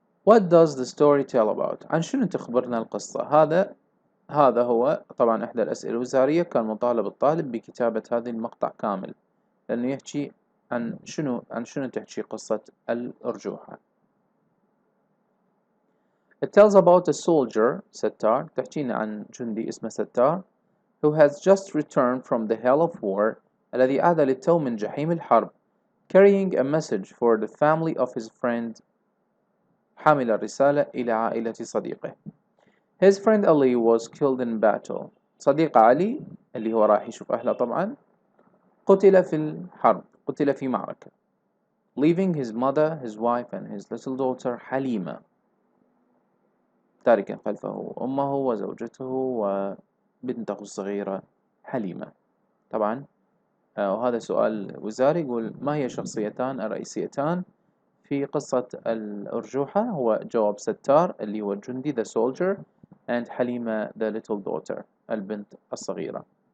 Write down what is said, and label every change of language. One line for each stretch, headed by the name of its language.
English: What does the story tell about؟
Arabic: عن شنو تخبرنا القصة؟ هذا هو طبعا إحدى الأسئلة الوزارية، كان مطالب الطالب بكتابة هذه المقطع كامل، لأنه يحكي عن شنو تحكي قصة الأرجوحة.
English: It tells about a soldier ستار،
Arabic: تحكينا عن جندي اسمه ستار
English: who has just returned from the hell of war،
Arabic: الذي عاد للتو من جحيم الحرب،
English: carrying a message for the family of his friend،
Arabic: حامل رسالة إلى عائلة صديقه.
English: His friend Ali was killed in battle.
Arabic: صديق علي اللي هو راح يشوف أهله طبعا قتل في الحرب، قتل في معركة.
English: Leaving his mother, his wife and his little daughter Halima,
Arabic: تاركا خلفه أمه وزوجته وبنته الصغيرة
English: حليمة.
Arabic: طبعا وهذا سؤال وزاري، يقول ما هي الشخصيتان الرئيسيتان في قصة الأرجوحة؟ هو جواب ستار اللي هو الجندي
English: the soldier
Arabic: and حليمة
English: the little daughter
Arabic: البنت الصغيرة.